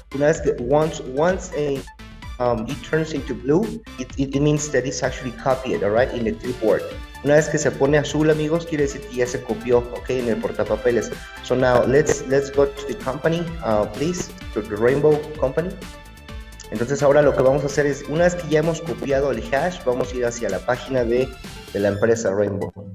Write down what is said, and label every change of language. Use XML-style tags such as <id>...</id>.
<es>Una vez que</es> <en>once it turns into blue, it means that it's actually copied, all right, in the clipboard.</en> <es>Una vez que se pone azul, amigos, quiere decir que ya se copió, ok, en el portapapeles.</es> <en>So now let's go to the company, please, to the Rainbow Company.</en> <es>Entonces ahora lo que vamos a hacer es, una vez que ya hemos copiado el hash, vamos a ir hacia la página de la empresa Rainbow.</es>